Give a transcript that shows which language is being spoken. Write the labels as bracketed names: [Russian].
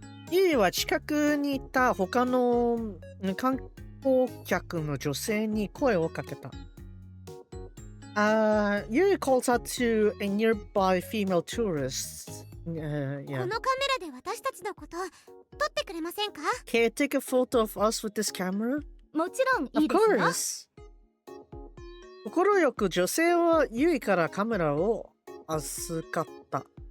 [Japanese] Yui は近くにいた他の観光客の女性に声をかけた。 [English] Yui calls out to a nearby female tourist. [Japanese] このカメラで私たちのこと撮ってくれませんか？ [English] Can you take a photo of us with this camera? [Japanese] もちろんい [English] Of [Japanese] いですよ。 [English] course. [Japanese] 快く女性はユイからカメラを預かった。